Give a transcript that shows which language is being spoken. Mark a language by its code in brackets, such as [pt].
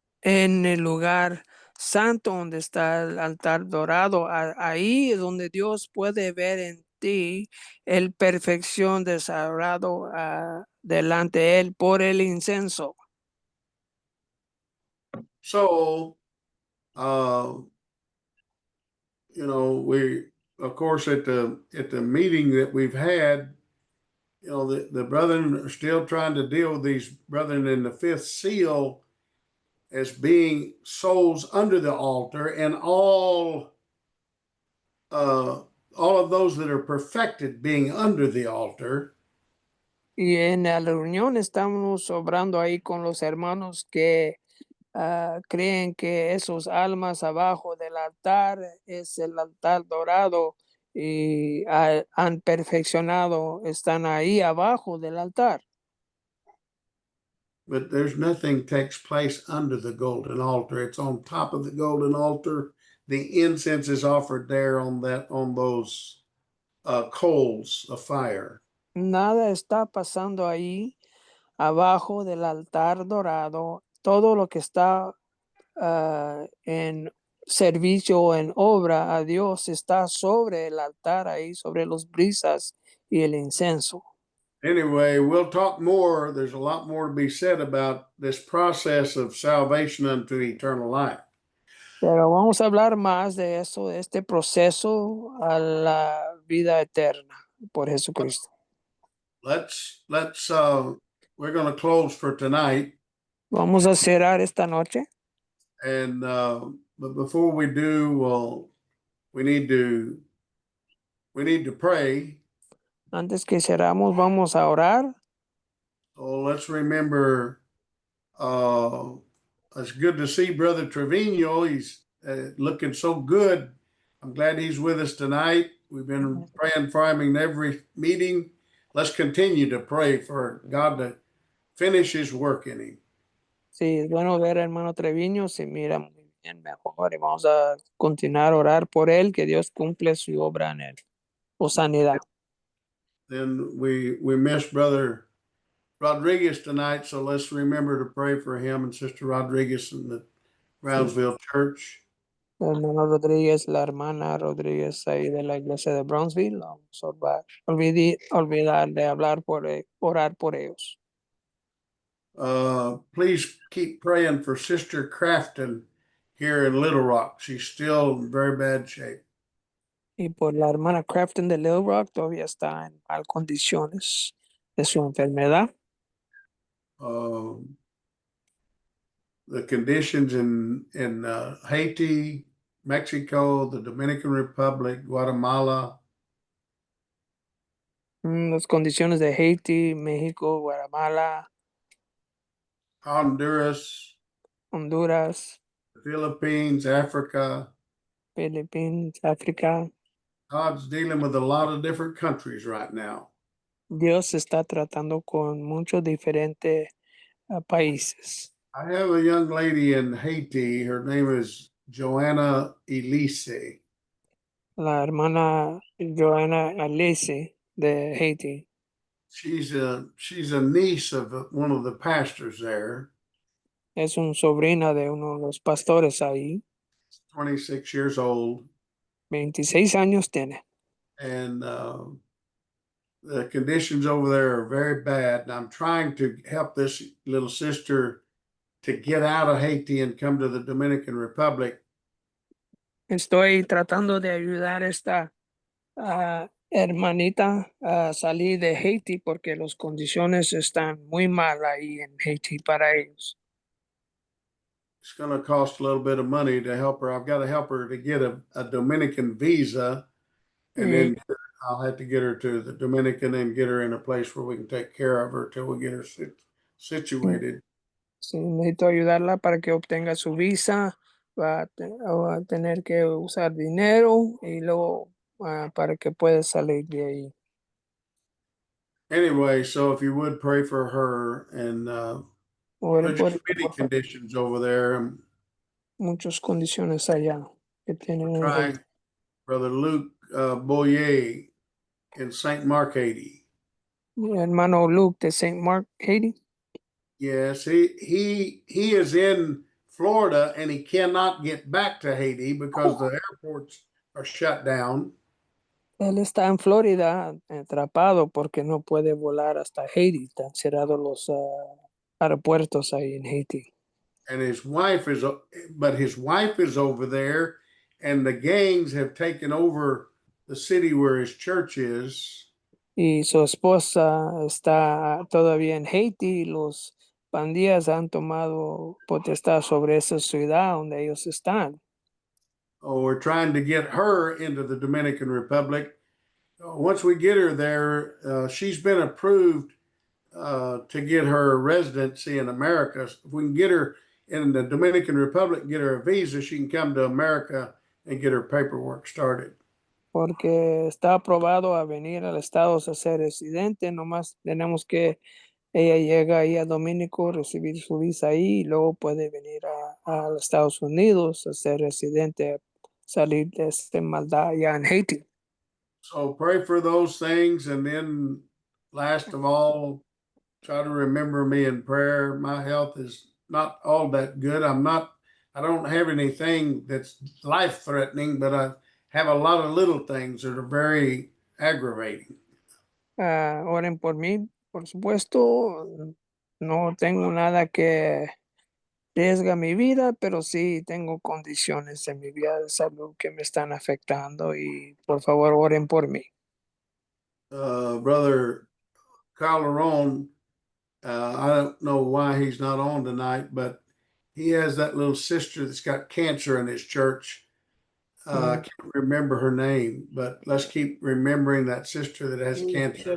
[es] en el lugar santo donde está el altar dorado, ahí es donde Dios puede ver en ti el perfección desarrollado delante de él por el incienso. [en] So, uh, you know, we, of course, at the meeting that we've had, you know, the brethren are still trying to deal with these brethren in the fifth seal as being souls under the altar, and all of those that are perfected being under the altar. [es] Y en la reunión estamos obrando ahí con los hermanos que creen que esos almas abajo del altar es el altar dorado y han perfeccionado, están ahí abajo del altar. [en] But there's nothing takes place under the golden altar. It's on top of the golden altar. The incense is offered there on those coals of fire. [es] Nada está pasando ahí abajo del altar dorado. Todo lo que está en servicio o en obra a Dios está sobre el altar ahí, sobre los brisas y el incienso. [en] Anyway, we'll talk more. There's a lot more to be said about this process of salvation unto eternal life. [es] Pero vamos a hablar más de eso, de este proceso a la vida eterna por Jesucristo. [en] We're going to close for tonight. [es] Vamos a cerrar esta noche. [en] And but before we do, well, we need to pray. [es] Antes que cerramos, vamos a orar. [en] So let's remember, it's good to see Brother Trevino. He's looking so good. I'm glad he's with us tonight. We've been praying for him in every meeting. Let's continue to pray for God to finish his work in him. [es] Sí, es bueno ver al hermano Treviño, se mira muy bien, mejor. Y vamos a continuar a orar por él, que Dios cumple su obra en él, o sanidad. [en] Then we missed Brother Rodriguez tonight, so let's remember to pray for him and Sister Rodriguez in the Brownsville Church. [es] El hermano Rodríguez, la hermana Rodríguez ahí de la iglesia de Brownsville, vamos a olvidar de orar por ellos. [en] Please keep praying for Sister Crafton here in Little Rock. She's still in very bad shape. [es] Y por la hermana Crafton de Little Rock, todavía está en mal condiciones de su enfermedad. [en] The conditions in Haiti, Mexico, the Dominican Republic, Guatemala. [es] Las condiciones de Haití, México, Guatemala, [en] Honduras, [es] Honduras, [en] Philippines, Africa. [es] Filipinas, África. [en] God's dealing with a lot of different countries right now. [es] Dios está tratando con muchos diferentes países. [en] I have a young lady in Haiti. Her name is Joanna Elise. [es] La hermana Joanna Alese de Haiti. [en] She's a niece of one of the pastors there. [es] Es una sobrina de uno de los pastores ahí. [en] 26 years old. [es] 26 años tiene. [en] And the conditions over there are very bad. And I'm trying to help this little sister to get out of Haiti and come to the Dominican Republic. [es] Estoy tratando de ayudar a esta hermanita a salir de Haití porque las condiciones están muy mal ahí en Haití para ellos. [en] It's going to cost a little bit of money to help her. I've got to help her to get a Dominican visa, and then I'll have to get her to the Dominican and get her in a place where we can take care of her till we get her situated. [es] Sí, necesito ayudarla para que obtenga su visa. Va a tener que usar dinero y luego para que pueda salir de ahí. [en] Anyway, so if you would pray for her and [es] Oren por [en] there's many conditions over there. [es] Muchas condiciones allá que tienen. [en] Trying Brother Luke Boyer in St. Mark, Haiti. [es] Mi hermano Luke de St. Mark, Haiti. [en] Yes, he is in Florida and he cannot get back to Haiti because the airports are shut down. [es] Él está en Florida atrapado porque no puede volar hasta Haiti. Están cerrados los aeropuertos ahí en Haití. [en] and his wife is, but his wife is over there, and the gangs have taken over the city where his church is. [es] Y su esposa está todavía en Haití y los pandillas han tomado potestad sobre esa ciudad donde ellos están. [en] Oh, we're trying to get her into the Dominican Republic. Once we get her there, she's been approved to get her residency in America. If we can get her in the Dominican Republic, get her a visa, she can come to America and get her paperwork started. [es] Porque está aprobado a venir al estado a ser residente, nomás tenemos que ella llega ahí a Domínico, recibir su visa ahí y luego puede venir a los Estados Unidos a ser residente, salir de esta maldad allá en Haití. [en] So pray for those things, and then last of all, try to remember me in prayer. My health is not all that good. I don't have anything that's life threatening, but I have a lot of little things that are very aggravating. [es] Oren por mí, por supuesto. No tengo nada que riesga mi vida, pero sí tengo condiciones en mi vida de salud que me están afectando y por favor oren por mí. [en] Brother Calderon, I don't know why he's not on tonight, but he has that little sister that's got cancer in his church. I can't remember her name, but let's keep remembering that sister that has cancer.